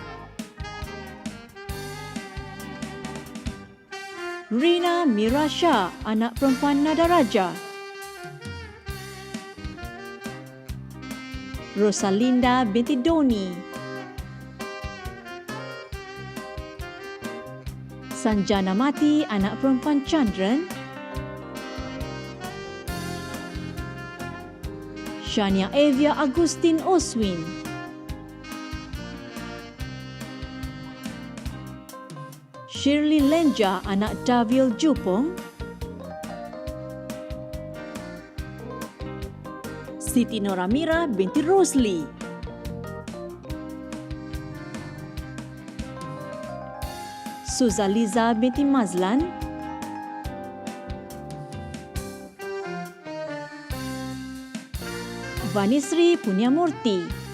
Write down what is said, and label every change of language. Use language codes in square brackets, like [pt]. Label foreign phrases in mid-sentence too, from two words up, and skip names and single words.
[ms] Rina Mirasha, anak perempuan Nadaraja. Rosalinda binti Doni. Sanjana Mati, anak perempuan Chandran. Shania Evia Agustin Oswin. Shirley Lenja, anak Davil Jupong. Siti Noramira binti Rosli. Suzaliza binti Mazlan. Vanisri Punyamurti.